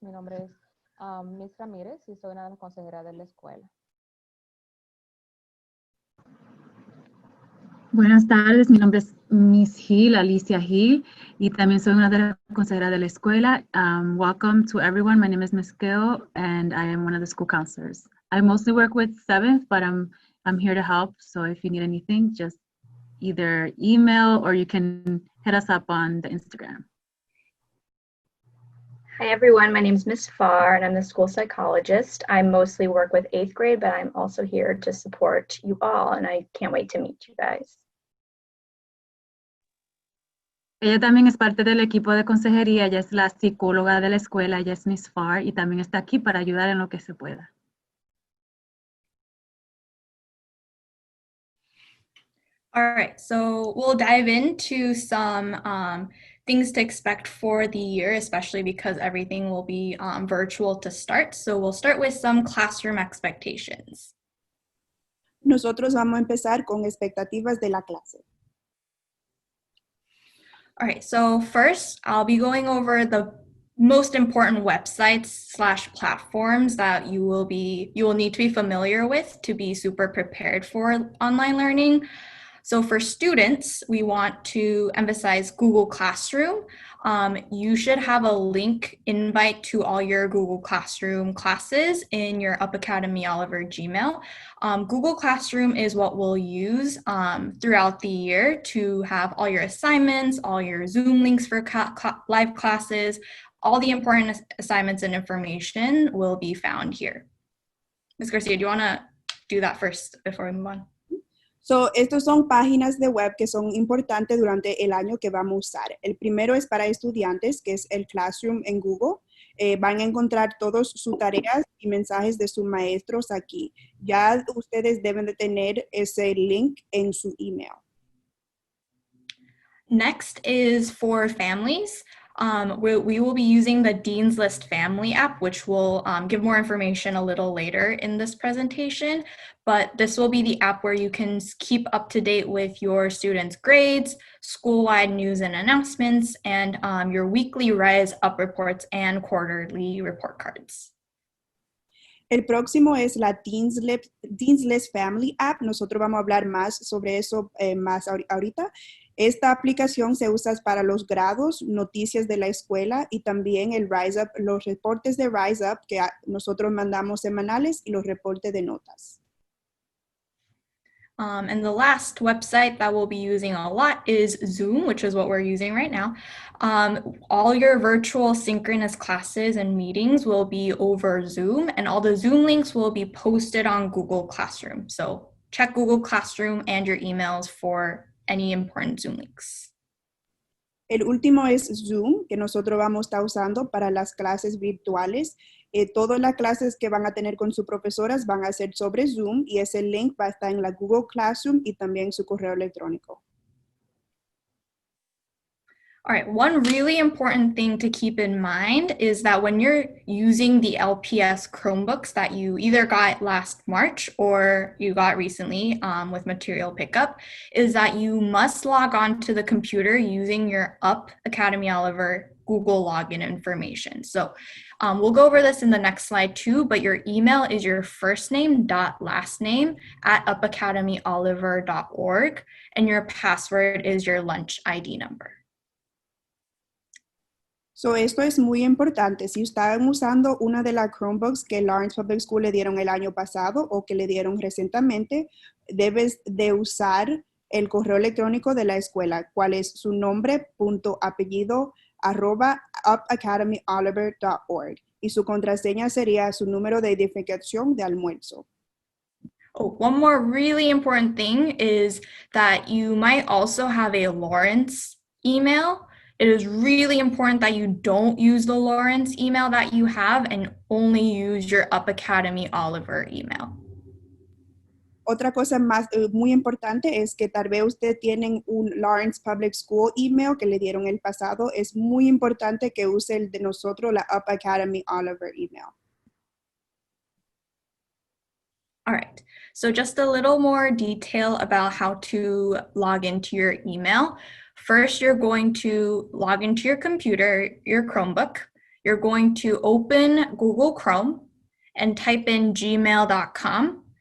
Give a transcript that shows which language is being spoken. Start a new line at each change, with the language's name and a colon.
Spanish: Mi nombre es Miss Ramírez y soy una de las consejeras de la escuela. Buenas tardes, mi nombre es Miss Hill, Alicia Hill, y también soy una de las consejeras de la escuela.
English: Welcome to everyone. My name is Miss Gill, and I am one of the school counselors. I mostly work with 7th, but I'm here to help. So if you need anything, just either email or you can hit us up on the Instagram. Hi everyone, my name is Miss Farr and I'm the school psychologist. I mostly work with 8th grade, but I'm also here to support you all and I can't wait to meet you guys.
Spanish: Ella también es parte del equipo de consejería, ella es la psicóloga de la escuela, ella es Miss Farr y también está aquí para ayudar en lo que se pueda.
English: All right, so we'll dive into some things to expect for the year, especially because everything will be virtual to start. So we'll start with some classroom expectations.
Spanish: Nosotros vamos a empezar con expectativas de la clase.
English: All right, so first I'll be going over the most important websites/platforms that you will need to be familiar with to be super prepared for online learning. So for students, we want to emphasize Google Classroom. You should have a link invite to all your Google Classroom classes in your Up Academy Oliver Gmail. Google Classroom is what we'll use throughout the year to have all your assignments, all your Zoom links for live classes, all the important assignments and information will be found here. Ms. Garcia, do you want to do that first before we move on?
Spanish: So, estos son páginas de web que son importantes durante el año que vamos a usar. El primero es para estudiantes, que es el Classroom en Google. Van a encontrar todas sus tareas y mensajes de sus maestros aquí. Ya ustedes deben de tener ese link en su email.
English: Next is for families. We will be using the Dean's List Family app, which will give more information a little later in this presentation. But this will be the app where you can keep up to date with your students' grades, school-wide news and announcements, and your weekly Rise Up reports and quarterly report cards.
Spanish: El próximo es la Dean's List Family app. Nosotros vamos a hablar más sobre eso más ahorita. Esta aplicación se usa para los grados, noticias de la escuela y también el Rise Up, los reportes de Rise Up que nosotros mandamos semanales y los reportes de notas.
English: And the last website that we'll be using a lot is Zoom, which is what we're using right now. All your virtual synchronous classes and meetings will be over Zoom, and all the Zoom links will be posted on Google Classroom. So check Google Classroom and your emails for any important Zoom links.
Spanish: El último es Zoom, que nosotros vamos a estar usando para las clases virtuales. Todas las clases que van a tener con sus profesoras van a ser sobre Zoom y ese link va a estar en la Google Classroom y también su correo electrónico.
English: All right, one really important thing to keep in mind is that when you're using the LPS Chromebooks that you either got last March or you got recently with material pickup, is that you must log on to the computer using your Up Academy Oliver Google login information. So we'll go over this in the next slide too, but your email is your first name dot last name at upacademyoliver.org, and your password is your lunch ID number.
Spanish: So, esto es muy importante. Si están usando una de las Chromebooks que Lawrence Public School le dieron el año pasado o que le dieron recientemente, debes de usar el correo electrónico de la escuela, cuál es su nombre, punto, apellido, @upacademyoliver.org. Y su contraseña sería su número de identificación de almuerzo.
English: Oh, one more really important thing is that you might also have a Lawrence email. It is really important that you don't use the Lawrence email that you have and only use your Up Academy Oliver email.
Spanish: Otra cosa más muy importante es que tal vez ustedes tienen un Lawrence Public School email que le dieron el pasado. Es muy importante que use el de nosotros, la Up Academy Oliver email.
English: All right, so just a little more detail about how to log into your email. First, you're going to log into your computer, your Chromebook. You're going to open Google Chrome and type in gmail.com.